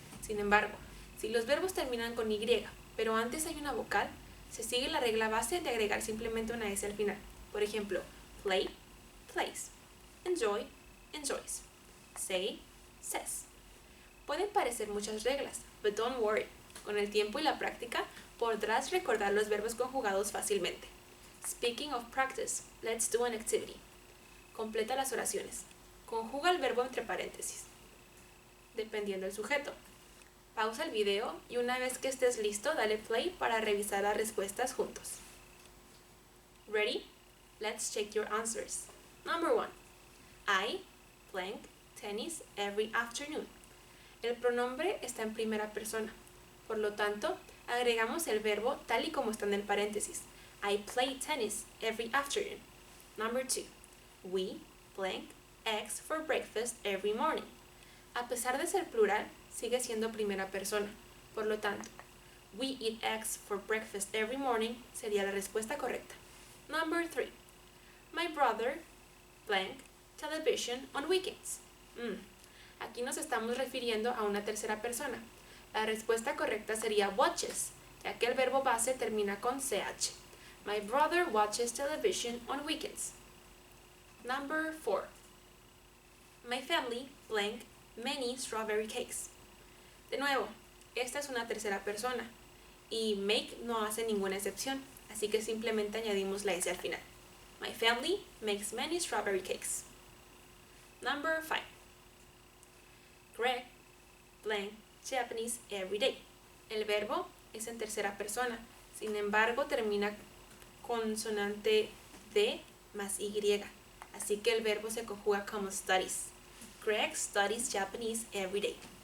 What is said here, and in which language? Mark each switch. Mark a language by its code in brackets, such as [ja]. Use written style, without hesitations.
[es] Sin embargo, si los verbos terminan con y, pero antes hay una vocal, se sigue la regla base de agregar simplemente una s al final. Por ejemplo, [en] play, plays. Enjoy, enjoys. Say, says. [es] Pueden parecer muchas reglas, [en] but don't worry. [es] Con el tiempo y la práctica, podrás recordar los verbos conjugados fácilmente. [en] Speaking of practice, let's do an activity. [es] Completa las oraciones. Conjuga el verbo entre paréntesis, dependiendo del sujeto. Pausa el video y una vez que estés listo, dale play para revisar las respuestas juntos. [en] Ready? Let's check your answers. Number 1. I playing tennis every afternoon. [es] El pronombre está en primera persona. Por lo tanto, agregamos el verbo tal y como está en el paréntesis. [en] I play tennis every afternoon. Number 2. We blank eggs for breakfast every morning. [es] A pesar de ser plural, sigue siendo primera persona. Por lo tanto, [en] we eat eggs for breakfast every morning [es] sería la respuesta correcta. [en] Number 3. My brother blank television on weekends. [es] Aquí nos estamos refiriendo a una tercera persona. La respuesta correcta sería watches ya que el verbo base termina con ch. [en] My brother watches television on weekends. Number 4. My family blank many strawberry cakes. [es] De nuevo, esta es una tercera persona y make no hace ninguna excepción, así que simplemente añadimos la s al final. [en] My family makes many strawberry cakes. Number 5. Greg blank Japanese every day. [es] El verbo es en tercera persona, sin embargo termina consonante D más Y, así que el verbo se conjuga como studies. [en] Greg studies Japanese every day.